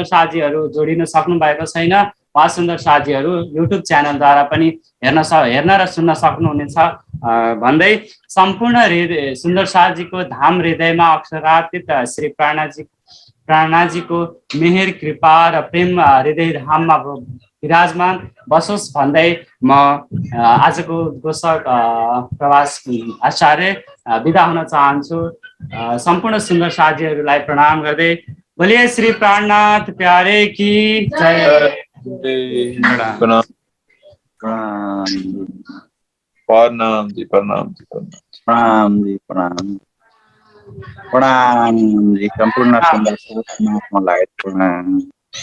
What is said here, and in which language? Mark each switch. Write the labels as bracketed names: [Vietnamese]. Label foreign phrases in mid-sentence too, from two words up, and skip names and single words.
[Nepali] साथीहरू जोडिन सक्नु भएको छैन उहाँ सुन्दर साथीहरू युट्युब च्यानलद्वारा पनि हेर्न र सुन्न सक्नुहुनेछ भन्दै सम्पूर्ण सुन्दर साथीको धाम हृदयमा अक्षरार्पित श्री प्राणाजीको मेहेर कृपा र प्रेम हृदय धाममा विराजमान बसोस् भन्दै म आजको घोषक प्रवास आचार्य बिदा हुन चाहन्छु। सम्पूर्ण सुन्दर साथीहरूलाई प्रणाम गर्दै बोलिए [Hindi] श्री प्राणनाथ प्यारे की जय। [Nepali] प्रणाम जी, प्रणाम जी, प्रणाम जी, प्रणाम जी, सम्पूर्ण सुन्दर साथीलाई प्रणाम।